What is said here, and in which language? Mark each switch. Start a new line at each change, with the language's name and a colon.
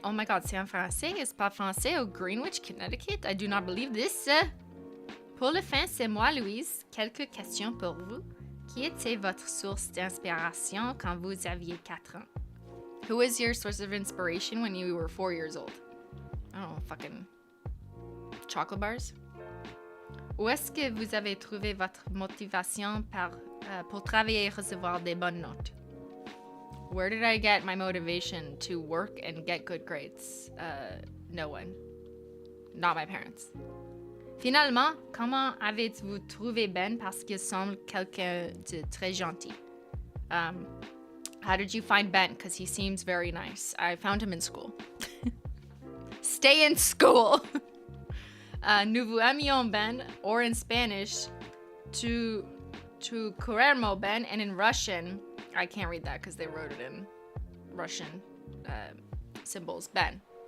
English: Oh my god,
French: c'est en français. C'est pas français au Greenwich, Connecticut.
English: I do not believe this.
French: Pour le fin, c'est moi, Louise. Quelques questions pour vous. Qui était votre source d'inspiration quand vous aviez 4 ans?
English: Who was your source of inspiration when you were 4 years old? I don't know, fucking chocolate bars?
French: Où est-ce que vous avez trouvé votre motivation pour travailler et recevoir des bonnes notes?
English: Where did I get my motivation to work and get good grades? No one. Not my parents.
French: Finalement, comment avez-vous trouvé Ben parce qu'il semble quelqu'un de très gentil?
English: How did you find Ben? Because he seems very nice. I found him in school. Stay in school!
French: Nous vous aimions Ben,
English: or in Spanish,
Spanish: tu queremos Ben,
English: and in Russian, I can't read that because they wrote it in Russian symbols, Ben.